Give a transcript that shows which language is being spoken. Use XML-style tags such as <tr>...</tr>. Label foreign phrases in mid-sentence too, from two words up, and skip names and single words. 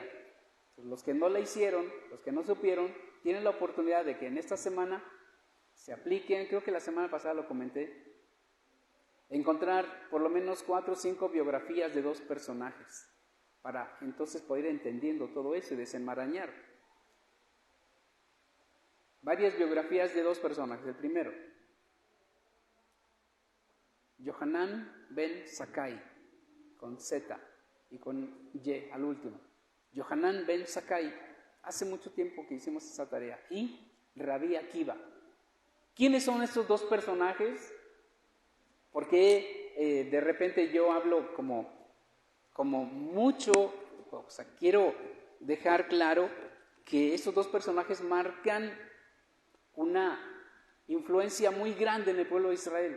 <es>Los que no la hicieron, los que no supieron, tienen la oportunidad de que en esta semana se apliquen, creo que la semana pasada lo comenté, encontrar por lo menos 4 o 5 biografías de 2 personajes para entonces poder ir entendiendo todo eso y desenmarañar. Varias biografías de 2 personajes. El primero, Yohanan ben Zakkai, con Z y con Y al último. Yohanan ben Zakkai, hace mucho tiempo que hicimos esa tarea. Y Rabí Akiva. ¿Quiénes son estos 2 personajes? Porque de repente yo hablo como mucho, o sea, quiero dejar claro que estos 2 personajes marcan una influencia muy grande en el pueblo de Israel.</es>